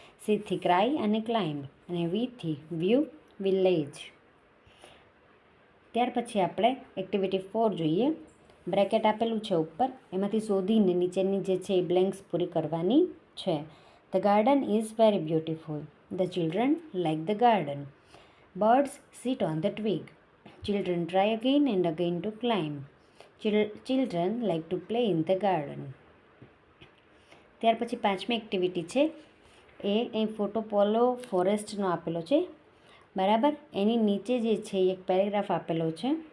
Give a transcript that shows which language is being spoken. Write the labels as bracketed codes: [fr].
[gu] સીથી cry અને climb અને વીથી view, village. ત્યાર પછી આપણે એક્ટિવિટી 4 જોઈએ. બ્રેકેટ આપેલું છે ઉપર, એમાંથી શોધીને નીચેની જે છે એ બ્લેન્ક્સ પૂરી કરવાની છે. [en] The garden is very beautiful. The children like the garden. Birds sit on the twig. Children try again and again to climb. Children like to play in the garden. [gu] ત્યાર પછી 5મી એક્ટિવિટી છે એ photo પોલો ફોરેસ્ટનો આપેલો છે, બરાબર. એની નીચે જે છે એક પેરેગ્રાફ આપેલો છે.